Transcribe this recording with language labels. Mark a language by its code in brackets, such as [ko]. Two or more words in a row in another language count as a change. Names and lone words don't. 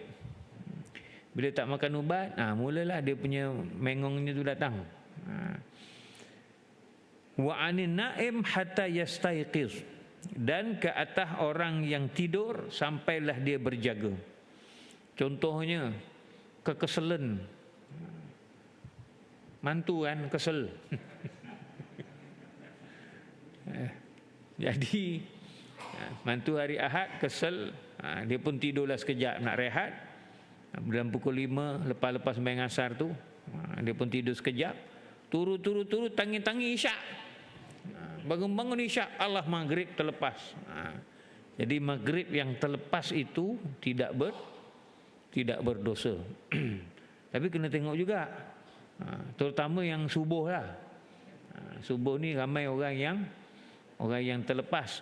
[ms] Bila tak makan ubat, mulalah dia punya mengongnya tu datang. [ar] وعن النائم حتى يستيقظ, [ms] dan ke atas orang yang tidur sampailah dia berjaga. Contohnya kekeselan. Mantu kan kesel. Jadi mantu hari Ahad kesel, dia pun tidurlah sekejap nak rehat. Dalam pukul 5 lepas sembahyang asar tu, dia pun tidur sekejap. [jv] Turu tangi isyak. [ms] Bangun isyak, Allah maghrib terlepas. Jadi maghrib yang terlepas itu tidak berdosa. Tapi kena tengok juga, terutama yang subuh lah. Subuh ni ramai orang yang terlepas.